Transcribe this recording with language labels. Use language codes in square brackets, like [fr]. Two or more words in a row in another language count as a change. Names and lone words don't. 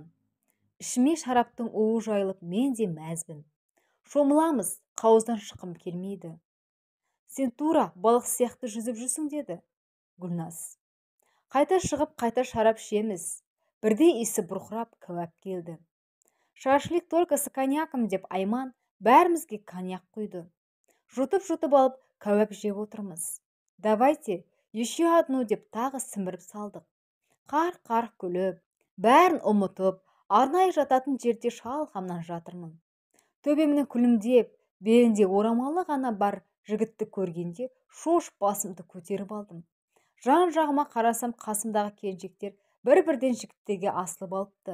[kk] Ішіме шараптың уы жайылып, мен де мәзбін. Шомыламыз, қауыздан шыққым келмейді. Сен тура балық сияқты жүзіп жүрсің, деді Гүлназ. Қайта шығып, қайта шарап ішеміз. Бірде иісі бұрқырап, кәуап келді. [ru] Шашлик только с коньяком, [kk] деп Айман бәрімізге коньяк құйды. Жұтып алып, кәуап жеп отырмыз. [ru] Давайте, еще одну, [kk] деп тағы сіміріп салдық. Қарқ-қарқ күліп, бәрін ұмытып, арнайы жататын жерде шалқамнан жатырмын. Төбемнің күлімдеп, белінде орамалы ғана бар жігітті көргенде шош басымды көтеріп алдым. Жан-жағыма қарасам, қасымдағы келіншектер бір-бірден жігіттерге асылып алыпты.